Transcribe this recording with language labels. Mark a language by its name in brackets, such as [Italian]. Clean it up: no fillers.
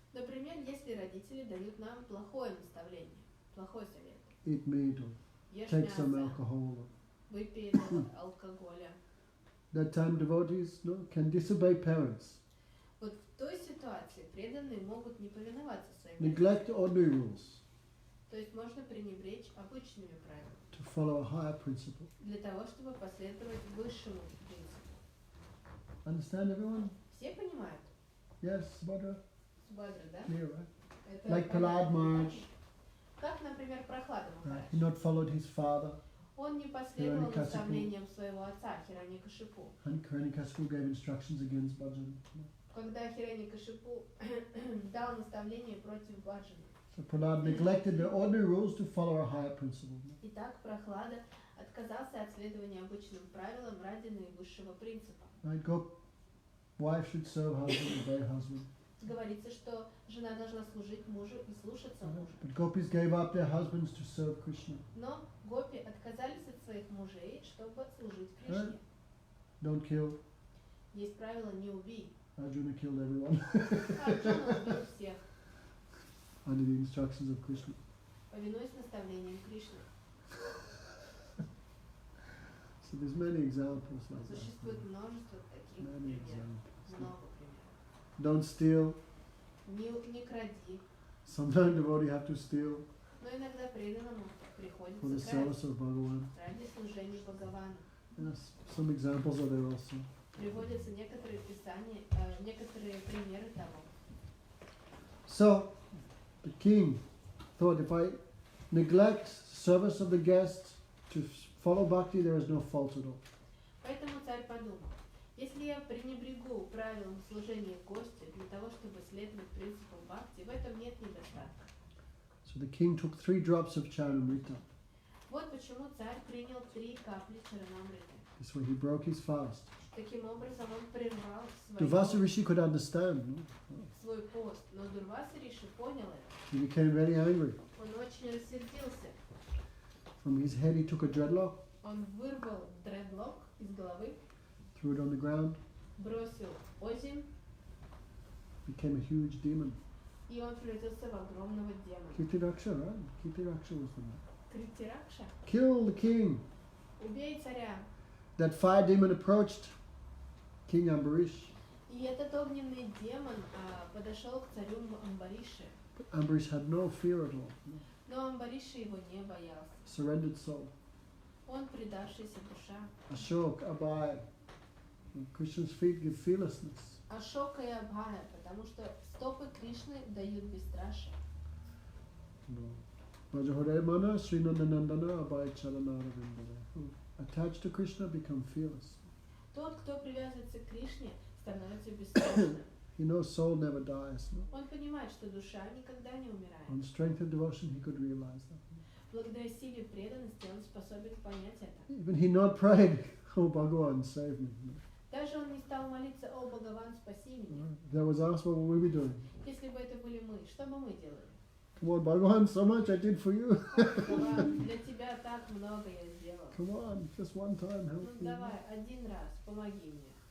[Russian] Например, если родители дают нам плохое наставление, плохой совет. [English] eat meat or [Russian] Ешь [English] take some [Russian] мясо, [English] alcohol, [Russian] выпей алкоголя. [English] that time devotees can disobey parents, [Russian] Вот в той ситуации преданные могут не повиноваться своим [English] neglect ordinary rules [Russian] То есть можно пренебречь обычными правилами [English] to follow a higher principle. [Russian] для того, чтобы последовать высшему принципу. [English] Understand everyone? [Russian] Все понимают? [English] Yes, Subhadra? [Russian] Субхадра, да? [English] Clear, right? [Russian] Это [English] Like [Russian] понятно. [English] Prahlad Maharaj, [Russian] Как, например, Прохлада Махарадж. [English] he not followed his father, [Russian] Он не последовал Хираникасипу. наставлениям своего отца Хираникашипу. [English] and Hiranikasipu gave instructions against bhajan. [Russian] Когда Хираникашипу дал наставление против баджана. [English] So Prahlad neglected the ordinary rules to follow a higher principle. [Russian] Итак, Прохлада отказался от следования обычным правилам ради наивысшего принципа. [English] Right? Wife should serve husband, obey husband. [Russian] Говорится, что жена должна служить мужу и слушаться мужа. [English] But gopis gave up their husbands to serve Krishna. [Russian] Но гопи отказались от своих мужей, чтобы служить Кришне. [English] Don't kill. [Russian] Есть правило «не убей». [English] Arjuna killed everyone [Russian] Арджуна убил всех, [English] under the instructions of Krishna. [Russian] повинуясь наставлениям Кришны. [English] So there's many examples like that. [Russian] Существует множество таких [English] Many [Russian] примеров. [English] examples. [Russian] Много примеров. [English] Don't steal. [Russian] Не кради. [English] Sometimes devotee have to steal [Russian] Но иногда преданному [English] for the [Russian] приходится красть [English] service of Bhagavan. [Russian] ради служения Бхагавану. [English] Yes, some examples are there also. [Russian] Приводятся некоторые писания, некоторые примеры того. [English] So the king thought, if I neglect service of the guest to follow bhakti, there is no fault at all. [Russian] Поэтому царь подумал, если я пренебрегу правилам служения гостю для того, чтобы следовать принципам бхакти, в этом нет недостатка. [English] So the king took 3 drops of charanamrita. [Russian] Вот почему царь принял 3 капли чаранамриты. [English] This way he broke his fast. [Russian] Таким образом он прервал [English] Durvasa rishi could understand. No? [Russian] свой пост, но Дурваса риши понял это. [English] He became very angry. [Russian] Он очень рассердился. [English] From his head he took a dreadlock, [Russian] Он вырвал дредлок из головы, [English] threw it on the ground, [Russian] бросил озимь, [English] became a huge demon. [Russian] и он превратился в огромного демона. [English] Kirtiraksha, right? Kirtiraksha was the name. [Russian] Критиракша, [English] Kill the king. [Russian] убей царя. [English] That fire demon approached King Ambarish. [Russian] И этот огненный демон подошел к царю Амбариши. [English] But Ambarish had no fear at all. No. [Russian] Но Амбариши его не боялся. [English] Surrendered soul. [Russian] Он предавшийся душа. [English] Ashok, Abhay. Krishna's feet give fearlessness. [Russian] Ашока и Абхая, потому что стопы Кришны дают бесстрашие. [English] No. [Bangla] Bhajahore mana Srinandanandana Abhay Charanarvindana. [English] Who attached to Krishna become fearless. [Russian] Тот, кто привязывается к Кришне, становится бесстрашным. [English] He knows soul never dies. No? [Russian] Он понимает, что душа никогда не умирает. [English] On strength of devotion he could realize that. [Russian] Благодаря силе преданности он способен понять это. [English] Even he not prayed, oh Bhagavan, save me. No. [Russian] Даже он не стал молиться: «О, Бхагаван, спаси меня». [English] If that was us, what would we be doing? [Russian] Если бы это были мы, что бы мы делали? [English] Come on, Bhagavan, so much I did for you. [Russian] Бхагаван, для тебя так много я сделал. [English] Come on, just one time, [Russian] Ну [English] help me. [Russian] давай, один раз, помоги мне.